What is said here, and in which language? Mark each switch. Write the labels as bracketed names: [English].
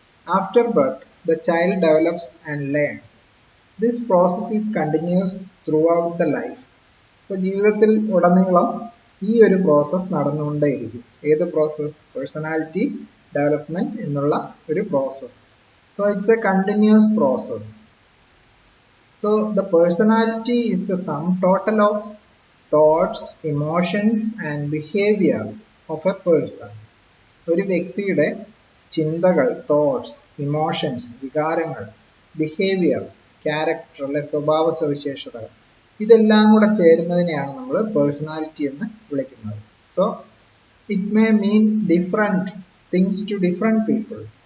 [English] After birth the child develops and learns. This process is continuous throughout the life. [Malayalam] ഇപ്പൊ ജീവിതത്തിൽ ഉടനീളം ഈ ഒരു പ്രോസസ് നടന്നുകൊണ്ടേയിരിക്കും. ഏത് പ്രോസസ്? പേഴ്സണാലിറ്റി ഡെവലപ്മെന്റ് എന്നുള്ള ഒരു process. [English] So it's a continuous process. So the personality is the sum total of thoughts, emotions and behavior of a person. [Malayalam] ഒരു വ്യക്തിയുടെ ചിന്തകൾ, തോട്ട്സ്, ഇമോഷൻസ്, വികാരങ്ങൾ, ബിഹേവിയർ, ക്യാരക്ടർ അല്ലെ സ്വഭാവ സവിശേഷതകൾ, ഇതെല്ലാം കൂടെ ചേരുന്നതിനെയാണ് നമ്മൾ പേഴ്സണാലിറ്റി എന്ന് വിളിക്കുന്നത്. [English] So it may mean different things to different people.